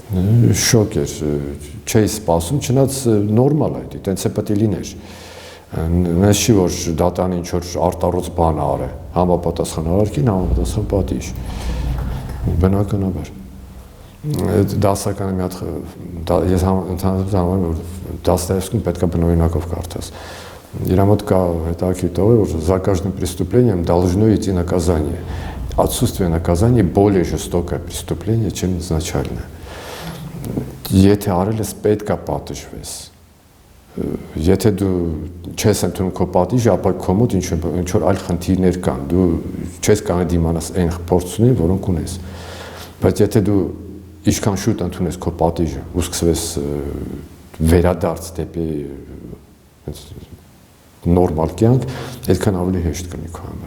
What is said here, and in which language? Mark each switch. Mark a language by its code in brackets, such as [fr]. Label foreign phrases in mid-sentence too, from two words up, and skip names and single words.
[hy] շոկ էր, չէի սպասում, չնայած նորմալ է, այտենց է պետք է լիներ։ Ես չի որ դատարանը ինչ որ արտառոց բան արե, համապատասխան արարքին, համապատասխան պատիժ։ Բնականաբար։ Դասականը մի հատ ես ընդհանրապես համարում եմ, որ Դաստոևսկին պետք է բնօրինակով կարդաս։ Իր մոտ կա հետաքրքիր տող, որ [ru] за каждым преступлением должно идти наказание. Отсутствие наказания более жестокое преступление, чем изначальное. [hy] Եթե արել ես պետք է պատժվես։ Եթե դու չես ընդունում քո պատիժը, ապա քո մոտ ինչ որ այլ խնդիրներ կան։ Դու չես կարող դիմանաս այն փորձություններին, որոնք ունես։ Բայց եթե դու ինչքան շուտ ընդունես քո պատիժը, ու սկսես վերադարձ դեպի նորմալ կյանք, այդքան ավելի հեշտ կլինի քո համար։